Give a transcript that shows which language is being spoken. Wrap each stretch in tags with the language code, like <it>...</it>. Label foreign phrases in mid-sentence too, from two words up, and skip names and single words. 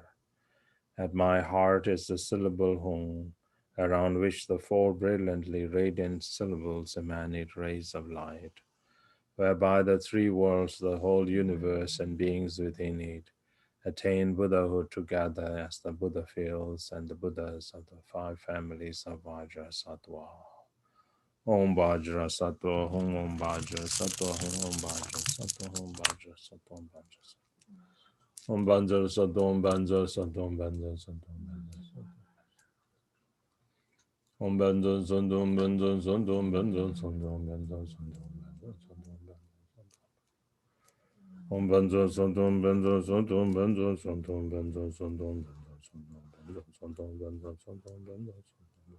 <en>At my heart is the syllable Hum, around which the four brilliantly radiant syllables emanate rays of light, whereby the three worlds, the whole universe, and beings within it attain Buddhahood together as the Buddha feels and the Buddhas of the five families of Vajrasattva.</en> <sa>Om Vajra Sattva, Om Vajra Sattva, Om Vajra Sattva, Om Vajra Sattva, Om Vajra Sattva. Om Banjar Sattva, Om Banjar Sattva, Om Banjar Sattva, Om Banjar Sattva. Om Banjar Sattva, Om Banjar Sattva, Om Banjar Sattva, Om Banjar Sattva, Om Banjar Sattva, Om Banjar Sattva, Om Banjar Sattva, Om Banjar Sattva, Om Banjar Sattva, Om Banjar Sattva, Om Banjar Sattva, Om Banjar Sattva.</sa>